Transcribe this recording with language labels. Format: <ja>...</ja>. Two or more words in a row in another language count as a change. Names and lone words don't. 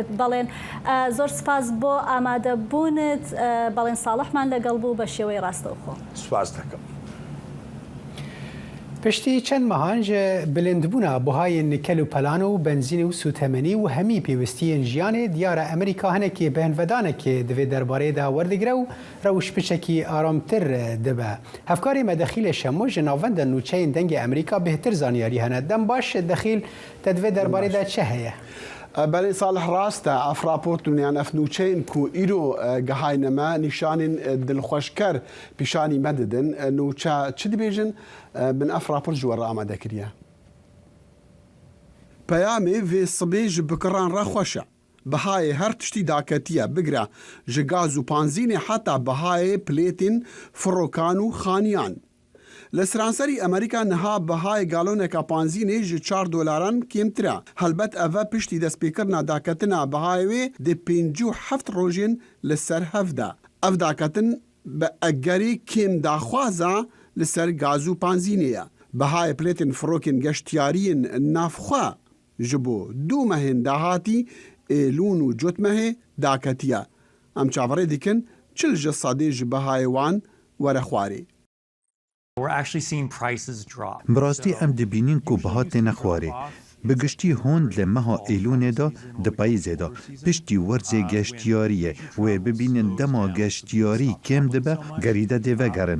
<ckb>بەڵێن زۆر سپاس بۆ ئامادەبوونت. بەڵێن ساڵحمان لەگەڵ بوو بە شێوەی ڕاستەوخۆ. سپاس دەکەم.</ckb> <ku>پشتی چەند مەهانج بلندبوونا بەهای نیکەل و پەلان و بنزین و سوتەمەنی و هەمی پێویستیên ژیانê دیارە ئەمریکا هەنێکی بەهێنڤەدانێکê divê derbarê de werdîgire û rewş piçekî aramtir dibe. Hevkarê me Dexîlê Şemo ji navenda nûçeyên dengê Amerîka bêhtir zaniyarî hene. Dem baş Dexîl te divê derbarê de çi heye؟ بەڵێ ساڵح ڕاستە ئەف راپۆرتونیان ئەف نوچەین کو ئیرۆ گەهاینەمە نیشانین دڵخۆشکەر پیشانی مەددن نوچە چ دەبێژن من ئەف راپۆرت ژوەڕ ئامادەکریە. پەیامێ vê sibê ji bikiran re xweş e. Bihayê her tiştî daketiye bigire ji gaz û panzînê heta bihayê pilêtên firokan û xaniyan. Li Sranserî Amerîka niha bihayê galoneka panzînê ji $4 kêmtir e. Helbet ev e piştî destpêkirina daketina bihayê wê dê 57 rojên li ser hev de. Ev daketin بە ئەگەری کێم داخوازە لەسەر گاز و پانزینەیە بەهای پلێتن فرۆکن گەشتیاریین نافخوا ji bo du mehên dahatî êlûn û cotmehê daketiye. Em çaverê dikin çil ji sedê ji behayê wan were xwarê. Bi rastî em dibînin ku biha têne xwarê. Bi giştî hûn li meha êlûnê de di payîzê de piştî werzê geştiyariyê wê bibînin dema geştiyarî kêm dibe gerî de dê vegerin.</ku>